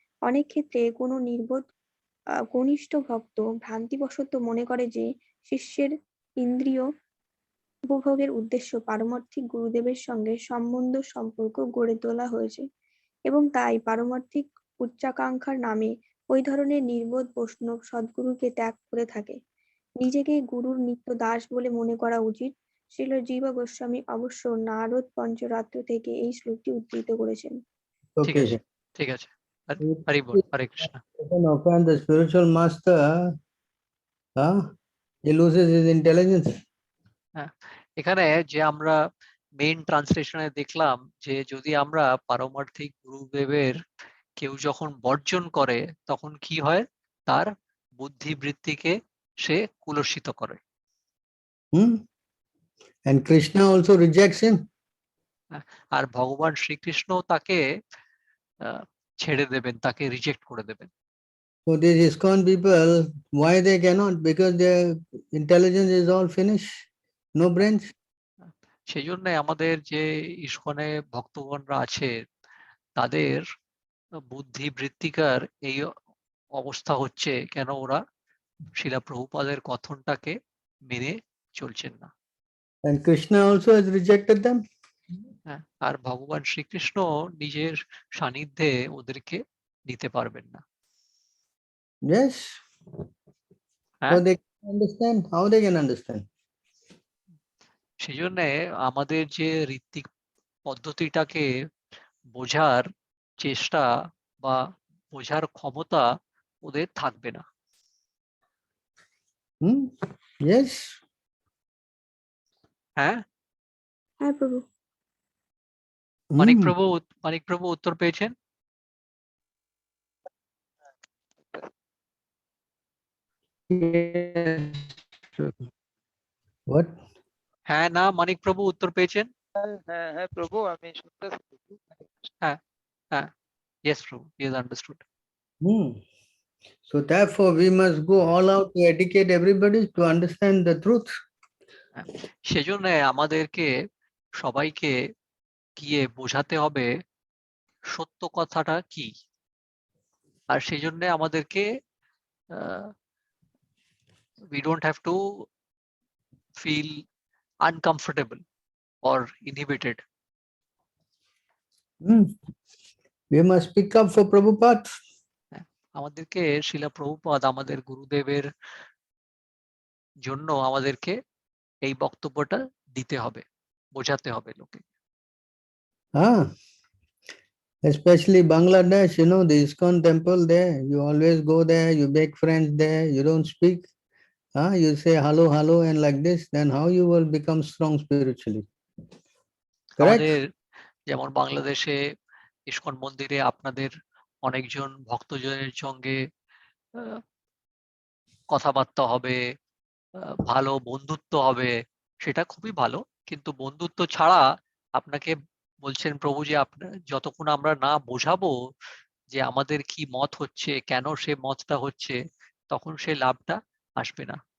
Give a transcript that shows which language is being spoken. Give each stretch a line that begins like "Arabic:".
Bangla: অনেক ক্ষেত্রে কোনো নির্বোধ কনিষ্ঠ ভক্ত ভ্রান্তিবশত মনে করে যে শিষ্যের ইন্দ্রিয় উপভোগের উদ্দেশ্য পারমার্থিক গুরুদেবের সঙ্গে সম্বন্ধ সম্পর্ক গড়ে তোলা হয়েছে এবং তাই পারমার্থিক উচ্চাকাঙ্ক্ষার নামে ওই ধরনের নির্বোধ বৈষ্ণব সদ্গুরুকে ত্যাগ করে থাকে। নিজেকে গুরুর নিত্য দাস বলে মনে করা উচিত। শ্রীল জীব গোস্বামী অবশ্য নারদ পঞ্চরাত্র থেকে এই শ্লোকটি উদ্ধৃত করেছেন। ঠিক আছে,
English: Okay.
Bangla: ঠিক আছে। হরি বল, হরে Krishna.
English: If an offend the spiritual master, he loses his intelligence.
Bangla: এখানে যে আমরা মেইন ট্রান্সলেশনে দেখলাম যে যদি আমরা পারমার্থিক গুরুদেবের কেউ যখন বর্জন করে তখন কি হয়, তার বুদ্ধিবৃত্তিকে সে কুলসিত করে। Hmm?
English: And Krishna also rejects him.
Bangla: আর ভগবান শ্রীকৃষ্ণ তাকে ছেড়ে দেবেন, তাকে রিজেক্ট করে দেবেন।
English: So these ISKCON people, why they cannot? Because their intelligence is all finished, no brains.
Bangla: সেই জন্য আমাদের যে ইস্কনে ভক্তগণরা আছে তাদের বুদ্ধিবৃত্তিকার এই অবস্থা হচ্ছে কেন, ওরা শিলা প্রভুপাদের কথনটাকে মেনে চলছেন না।
English: And Krishna also has rejected them.
Bangla: আর ভগবান শ্রীকৃষ্ণ নিজের সান্নিধ্যে ওদেরকে নিতে পারবেন না।
English: Yes. So they can understand. How they can understand?
Bangla: সেই জন্য আমাদের যে ঋত্বিক পদ্ধতিটাকে বোঝার চেষ্টা বা বোঝার ক্ষমতা ওদের থাকবে না।
English: Hmm? Yes.
Bangla: হ্যাঁ, হ্যাঁ প্রভু। মানিক Hmm. প্রভু উত্তর পেয়েছেন?
English: Yes. What?
Bangla: হ্যাঁ না মানিক প্রভু উত্তর পেয়েছেন? হ্যাঁ হ্যাঁ প্রভু, আমি শুনতেছি।
English: হ্যাঁ, yes প্রভু, he has understood. Hmm. So therefore, we must go all out to educate everybody to understand the truth.
Bangla: সেজন্য আমাদেরকে সবাইকে গিয়ে বোঝাতে হবে সত্য কথাটা কি। আর সেই জন্য আমাদেরকে
English: we don't have to feel uncomfortable or inhibited. Hmm. We must pick up for Prabhupada.
Bangla: আমাদেরকে শিলা প্রভুপাদ আমাদের গুরুদেবের জন্য আমাদেরকে এই বক্তব্যটা দিতে হবে, বোঝাতে হবে লোকে।
English: Especially Bangladesh, you know, the ISKCON temple there, you always go there, you make friends there, you don't speak. You say hello, hello, and like this, then how you will become strong spiritually? Correct?
Bangla: আমাদের যেমন বাংলাদেশে ISKCON মন্দিরে আপনাদের অনেকজন ভক্তজনের সঙ্গে কথাবার্তা হবে, ভালো বন্ধুত্ব হবে, সেটা খুবই ভালো। কিন্তু বন্ধুত্ব ছাড়া আপনাকে বলছেন প্রভু যে আপনার যতক্ষণ আমরা না বোঝাবো যে আমাদের কি মত হচ্ছে, কেন সে মতটা হচ্ছে, তখন সে লাভটা আসবে না।